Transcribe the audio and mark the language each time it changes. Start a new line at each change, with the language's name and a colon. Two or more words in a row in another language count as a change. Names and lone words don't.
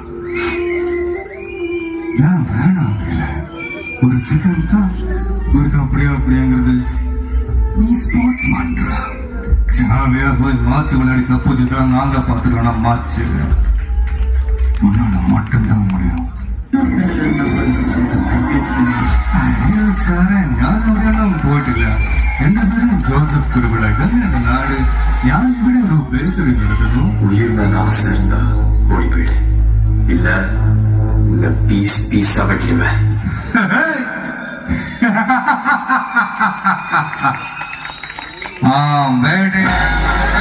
Tamil: ஏன் வேணாம் ஒரு செகண்ட் தான் ஒரு அப்படியாங்கிறது. நீ ஸ்போர்ட்ஸ் மாற்றா ஜாலியா போய் மாச்சு விளையாடி தப்பு வச்சுட்டா நான் தான் பார்த்துக்கலாம். மாச்சு உன்னால மட்டும்தான் முடியும்.
Malayalam: സാറേ ഞാൻ അവിടെയൊന്നും പോയിട്ടില്ല. എന്റെ പേര് ജോസഫ് കുരുവിളകൾ. എന്റെ നാട് ഞാൻ ഇവിടെ ഒരു ബേക്കറി നടത്തുന്നു.
Tamil: உயிர் மேல ஆசை இருந்தா ஓடி போயிடு, இல்ல உன்னை பீஸ் பீஸா வெட்டிடுவேன். வேட்டை